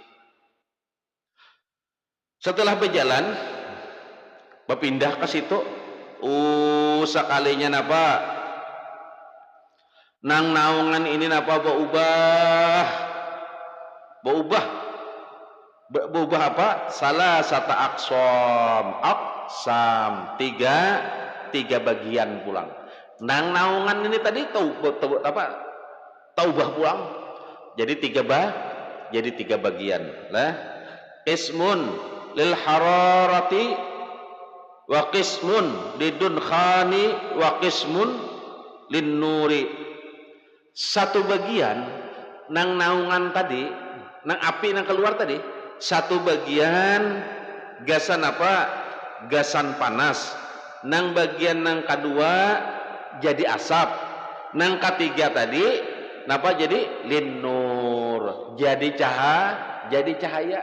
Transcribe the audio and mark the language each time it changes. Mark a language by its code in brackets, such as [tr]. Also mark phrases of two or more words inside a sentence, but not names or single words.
[bjn] Setelah berjalan berpindah ke situ, sekalinya napa nang naungan ini napa berubah apa? Salah satu aksam 3 bagian pulang. Nang naungan ini tadi taubah pulang. Jadi 3 bagian. Lah, [ar] إسم للحرارة وقسم للدخان وقسم للنور. [bjn] Satu bagian nang naungan tadi, nang api nang keluar tadi, satu bagian gasan apa? Gasan panas. Nang bagian nang kedua jadi asap. Nang ketiga tadi napa jadi [ar] للنور, [bjn] jadi cahaya.